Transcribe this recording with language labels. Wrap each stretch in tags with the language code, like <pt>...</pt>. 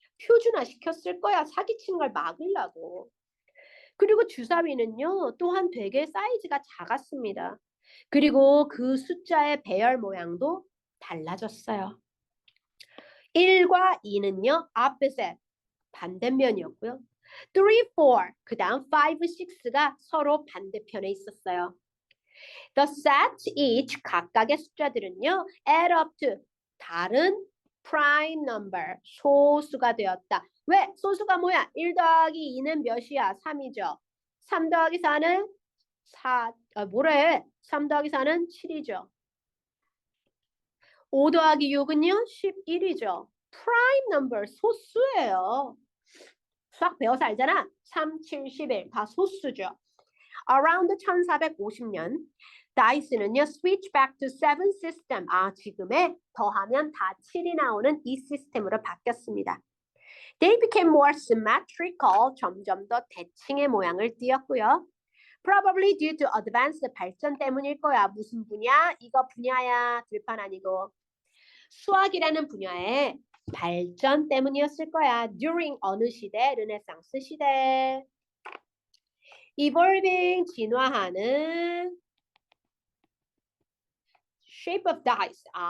<ko>표준화 시켰을 거야. 사기치는 걸 막으려고. 그리고 주사위는요, 또한 되게 사이즈가 작았습니다. 그리고 그 숫자의 배열 모양도 달라졌어요. 1과 2는요, opposite, 반대면이었고요. 3, 4, 그 다음 5, 6가 서로 반대편에 있었어요.</ko> <en>The sets each,</en> <ko>각각의 숫자들은요,</ko> <en>add up to, 다른 prime number,</en> <ko>소수가 되었다. 왜? 소수가 뭐야? 1 더하기 2는 몇이야? 3이죠. 3 더하기 4는 4, 3 더하기 4는 7이죠. 5 더하기 6은요? 11이죠. prime number, 소수예요. 수학 배워서 알잖아. 3, 7, 11, 다 소수죠.</ko> <en>Around 1450년, 다이스는요, switch back to 7 system.</en> <ko>지금의 더하면 다 7이 나오는 이 시스템으로 바뀌었습니다.</ko> <en>They became more symmetrical.</en> <ko>점점 더 대칭의 모양을 띄었고요.</ko> <en>Probably due to advanced,</en> <ko>발전 때문일 거야. 무슨 분야? 이거 분야야. 들판 아니고. 수학이라는 분야의 발전 때문이었을 거야. During 어느 시대? 르네상스 시대.</ko> <en>Evolving, 진화하는. Shape of dice.</en>